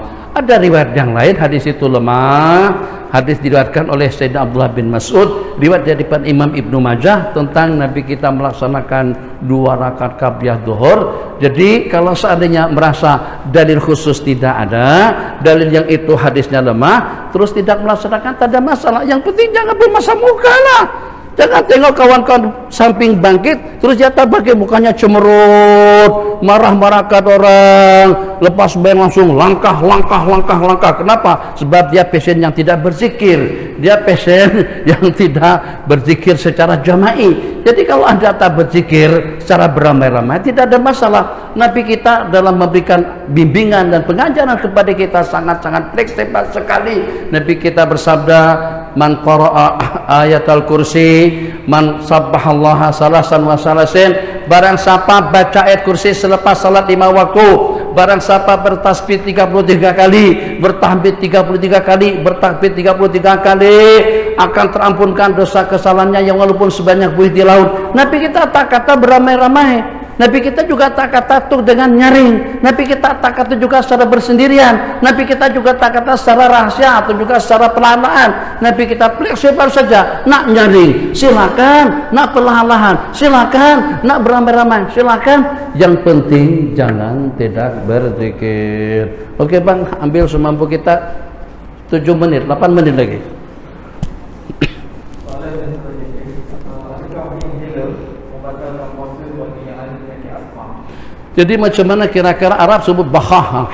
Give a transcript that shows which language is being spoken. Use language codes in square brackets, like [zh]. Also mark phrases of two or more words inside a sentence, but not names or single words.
[ms] Ada riwayat yang lain, hadis itu lemah. Hadis diriwayatkan oleh Sayyidina Abdullah bin Mas'ud, riwayat daripada Imam Ibnu Majah tentang Nabi kita melaksanakan 2 rakaat qabliyah zuhur. Jadi kalau seandainya merasa dalil khusus tidak ada, dalil yang itu hadisnya lemah, terus tidak melaksanakan, tak ada masalah. Yang penting jangan bermasa muka lah. Jangan tengok kawan-kawan samping bangkit terus jatuh bagi mukanya cemerut, marah-marahkan orang, lepas main langsung langkah. Kenapa? Sebab dia pasien yang tidak berzikir, dia pasien yang tidak berzikir secara jama'i. Jadi kalau Anda tak berzikir secara beramai-ramai tidak ada masalah. Nabi kita dalam memberikan bimbingan dan pengajaran kepada kita sangat-sangat fleksibel sekali. Nabi kita bersabda, [ar] من قرأ آية الكرسي من سبح الله ثلاثا وثلاثين, [ms] barang siapa baca ayat kursi selepas salat 5 waktu, barang siapa bertasbih 33 kali, bertahmid 33 kali, bertakbir 33 kali, akan terampunkan dosa kesalahannya yang walaupun sebanyak buih di laut. Nabi kita tak kata beramai-ramai. Nabi kita juga tak kata tuh dengan nyaring. Nabi kita tak kata juga secara bersendirian. Nabi kita juga tak kata secara rahasia atau juga secara perlahan-lahan. Nabi kita fleksibel saja. Nak nyaring, silakan. Nak perlahan-lahan, silakan. Nak beramai-ramai, silakan. Yang penting jangan tidak berzikir. Oke bang, ambil semampu kita 7 menit, 8 menit lagi. Jadi macam mana kira-kira Arab sebut bakhah?